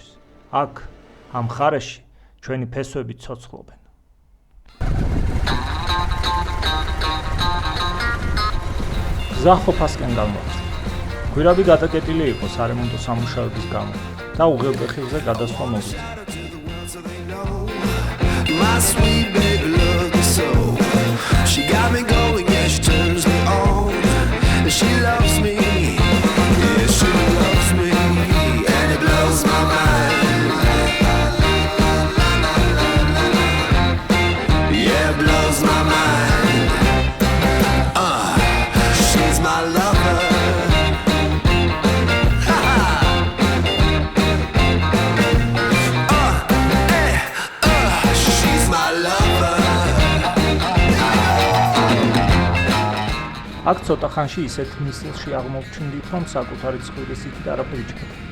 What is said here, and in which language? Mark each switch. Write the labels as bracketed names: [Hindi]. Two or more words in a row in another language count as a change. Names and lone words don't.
[Georgian] აქ, ამ მხარეში, ჩვენი ფესვები ცოცხლობენ. გზა ყოფასკენ გამოვიდა. გვირაბი გადაკეტილი იყო სარემონტო სამუშაოების გამო და უღელტეხილზე გადასვლა მოგვიწია. [English] My sweet baby looks so. She got me going, yeah, she turns me on. She loves me, yeah, she loves me, and it blows my mind. Yeah, it blows my mind. She's my lover. [Georgian] აქ ცოტა ხანში ისეთ მისილში აღმოვჩნდით, რომ საკუთარი ცხვირის იქით არაფერი ჩქედა.